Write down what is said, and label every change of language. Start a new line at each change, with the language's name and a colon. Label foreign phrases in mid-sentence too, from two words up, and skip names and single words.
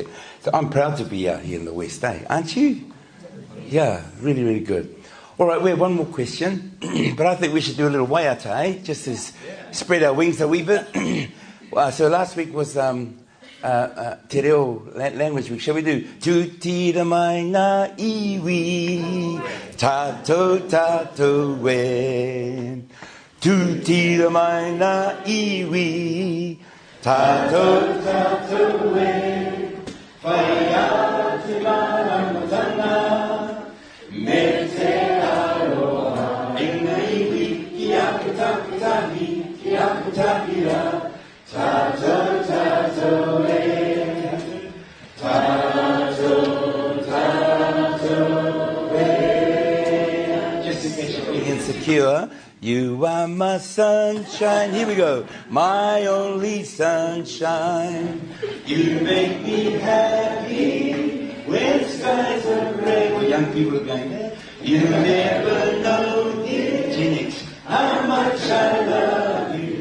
English: So I'm proud to be out here in the West, eh? Aren't you? Yeah, really, really good. All right, we have one more question, but I think we should do a little waiata, eh? Just to spread our wings a wee bit. So last week was Te Reo Language Week.
Māori: Shall we do Tu tira mai ngā iwi Tātou tātou e Tu tira mai ngā iwi Tātou tātou e Whai a te mārangatanga Me te aroha E ngā iwi Ki aputahi Ki aputahira Tātou tātou e Tātou tātou e
English: Just in case you're feeling insecure, you are my sunshine. Here we go. My only sunshine. You make me happy when skies are grey. Well, young people are going there. You never know, dear Gen X, how much I love you.